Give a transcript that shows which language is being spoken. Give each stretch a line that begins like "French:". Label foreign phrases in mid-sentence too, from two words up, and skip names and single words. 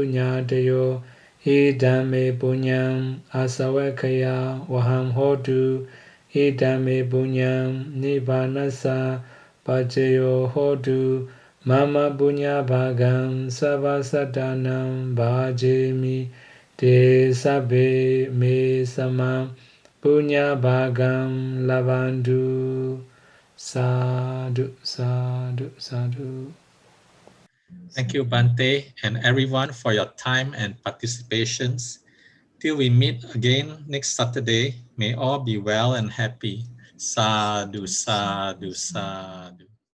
Pali: nyatayo Idame punyam asawakaya waham hodu Idame punyam nibbanasa pajayo hodu Mama punya bhagam savasadanam bhajemi Te sabbe me samam punya bhagam lavandu Sadhu.
English: Thank you, Bante, and everyone for your time and participations. Till we meet again next Saturday, may all be well and happy.
Pali: Sadhu, sadhu, sadhu.